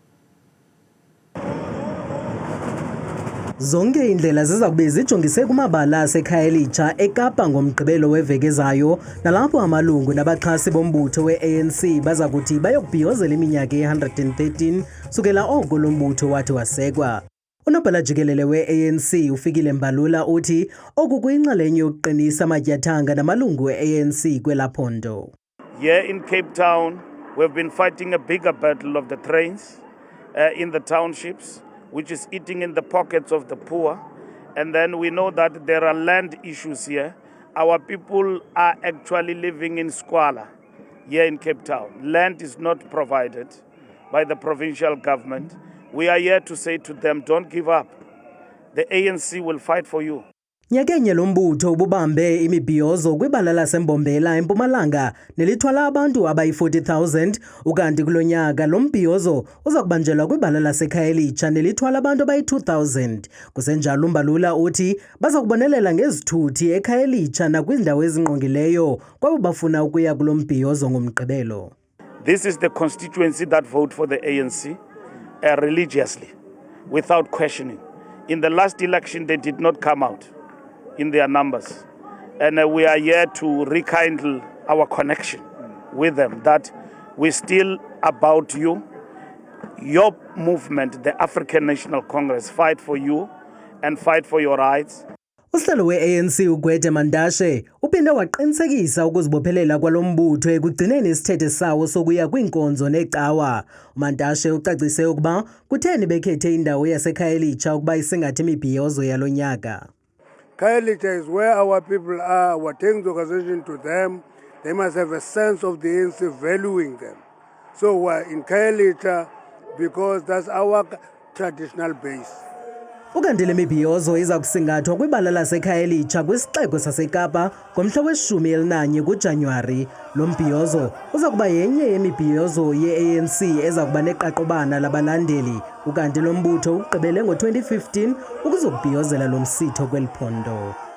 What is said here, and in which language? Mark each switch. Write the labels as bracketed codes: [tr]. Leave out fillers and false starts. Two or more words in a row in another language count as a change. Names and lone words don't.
[xh] Zonke indlela ziza kube zijongise kumabala aseKhayelitsha eKapa ngomgqibelo weveki ezayo nalapho amalungu nabaxhasi bombutho we-ANC baza kuthi bayokubhiyozela iminyaka 113 sukela oko lo mbutho wathi wasekwa. Unobhala jikelele we-ANC uFikile Mbalula uthi oku kuyinxalenye yokuqinisa amatyathanga namalungu we-ANC kwelaphondo. [en] Here in Cape Town we've been fighting a bigger battle of the trains in the townships, which is eating in the pockets of the poor. And then we know that there are land issues here. Our people are actually living in squalor here in Cape Town. Land is not provided by the provincial government. We are here to say to them, don't give up. The ANC will fight for you. [xh] Nyakenye lo mbutho ububambe imibhiyozo kwibala laseMbombela eMpumalanga nelithwala abantu abayi-40,000 ukanti kulo nyaka lo mbhiyozo uza kubanjelwa kwibala laseKhayelitsha nelithwala abantu abayi-2,000. Kusenjalo uMbalula uthi baza kubonelela ngezithuthi eKhayelitsha nakwiindawo ezingqongileyo kwabo bafuna ukuya kulo mbhiyozo ngomgqibelo. [en] This is the constituency that vote for the ANC religiously, without questioning. In the last election, they did not come out in their numbers. And we are here to rekindle our connection with them, that we're still about you. Your movement, the African National Congress, fight for you and fight for your rights. [xh] Usihlalo we-ANC uGwede Mantashe uphinde waqinisekisa ukuzibophelela kwalo mbutho ekugcineni isithethe sawo sokuya kwinkonzo necawa. uMantashe ucacise ukuba kutheni bekhethe indawo yaseKhayelitsha ukuba isingathe imibhiyozo yalo nyaka. [en] Khayelitsha is where our people are. We're taking the organization to them. They must have a sense of the ANC valuing them. So we're in Khayelitsha because that's our traditional base. [xh] Ukanti le mibhiyozo iza kusingathwa kwibala laseKhayelitsha kwisixeko saseKapa ngomhla we-11 kuJanuwari. Lo mbhiyozo uza kuba yenye yemibhiyozo ye-ANC eza kuba neqaqobana labalandeli, ukanti lo mbutho ugqibele ngo-2015 ukuzokubhiyozela lo msitho kweli phondo.